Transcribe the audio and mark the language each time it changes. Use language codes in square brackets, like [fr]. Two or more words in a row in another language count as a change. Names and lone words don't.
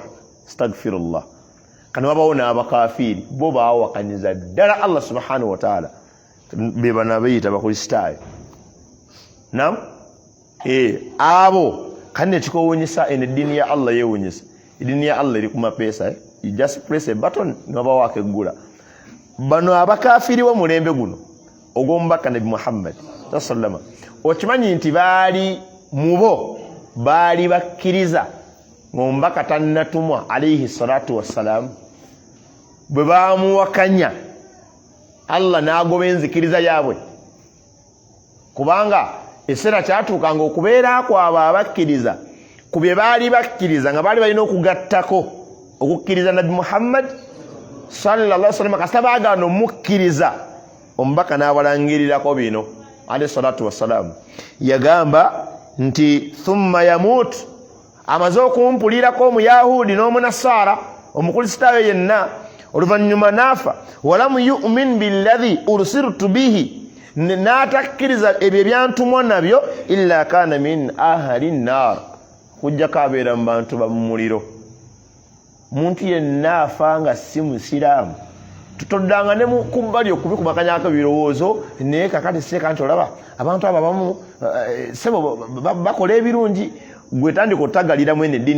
[ar] Astaghfirullah. [lg] Kani wabawo n'abakafiiri bo baawakanyiza ddala Allah [ar] سبحانه وتعالى, [lg] be bana beyita bakristaayo. Nam abo kani nekikowunyisa eno eddiini ya Allah yeewunyisa. Eddiini ya Allah eri ku mapeesa. [en] You just press a button [lg] n'obawaako eggula. Bano abakafiiri w'omulembe guno ogw'omubaka Nabi Muhammad sallama, okimanyi nti baali mubo baali bakkiriza ng'omubaka tannatumwa [ar] عليه الصلاة والسلام. [lg] Bwe baamuwakanya Allah n'agoba enzikiriza yaabwe, kubanga ekiseera kyatuukanga okubeera kwabo abakkiriza ku bye baali bakkiriza nga baali balina okugattako okukkiriza Nabi Muhammad [ar] صلى الله عليه وسلم. [lg] Kasita baagaana omukkiriza, omubaka n'abalangirirako bino [ar] عليه الصلاة والسلام. [lg] Yagamba nti [ar] ثم يموت, [lg] amaze okumpulirako omuyahudi n'omunasaara omukulisitaayo yenna, oluvannyuma naafa. [ar] ولم يؤمن بالذي أرسلت به, [lg] n'atakkiriza ebyo ebyantumwa nabyo, [ar] إلا كان من أهل النار, [lg] kujjako abeera mu bantu ba mu muliro. Muntu yenna afa nga si musiraamu tutoddanga ne mu kubbali okubikumakanyako ebirowoozo, naye kakati seeka nti olaba abantu abo abamu sebo bakola ebirungi, gwe tandika otagaliramu eno eddiini.